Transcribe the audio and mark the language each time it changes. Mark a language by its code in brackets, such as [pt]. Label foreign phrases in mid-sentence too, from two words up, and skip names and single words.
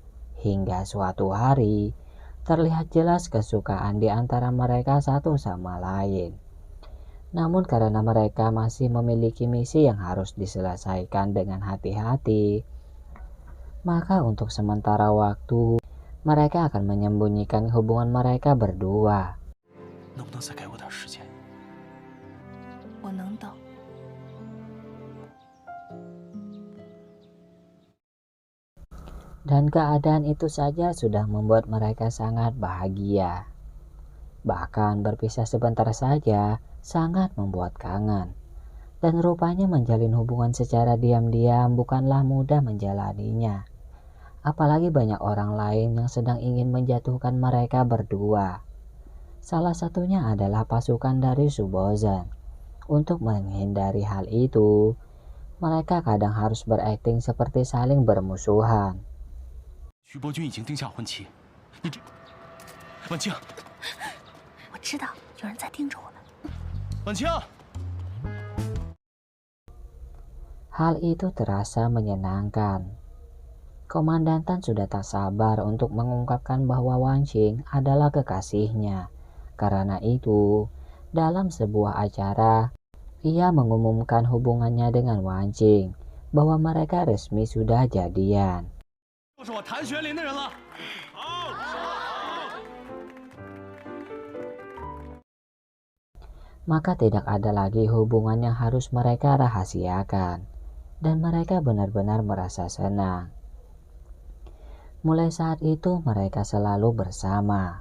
[id] Hingga suatu hari, terlihat jelas kesukaan di antara mereka satu sama lain. Namun karena mereka masih memiliki misi yang harus diselesaikan dengan hati-hati, maka untuk sementara waktu, mereka akan menyembunyikan hubungan mereka berdua. [zh] 能不能再给我点时间？我能等。 [id] Dan keadaan itu saja sudah membuat mereka sangat bahagia. Bahkan berpisah sebentar saja sangat membuat kangen. Dan rupanya menjalin hubungan secara diam-diam bukanlah mudah menjalaninya. Apalagi banyak orang lain yang sedang ingin menjatuhkan mereka berdua. Salah satunya adalah pasukan dari Subozan. Untuk menghindari hal itu, mereka kadang harus berakting seperti saling bermusuhan. [zh] 徐伯君已经定下婚期，你这，婉清，我知道有人在盯着我们。婉清， [id] Hal itu terasa menyenangkan. Komandan Tan sudah tak sabar untuk mengungkapkan bahwa Wancing adalah kekasihnya. Karena itu, dalam sebuah acara, ia mengumumkan hubungannya dengan Wancing, bahwa mereka resmi sudah jadian. [zh] 就是我谭玄林的人了。 [id] Maka tidak ada lagi hubungan yang harus mereka rahasiakan. Dan mereka benar-benar merasa senang. Mulai saat itu mereka selalu bersama.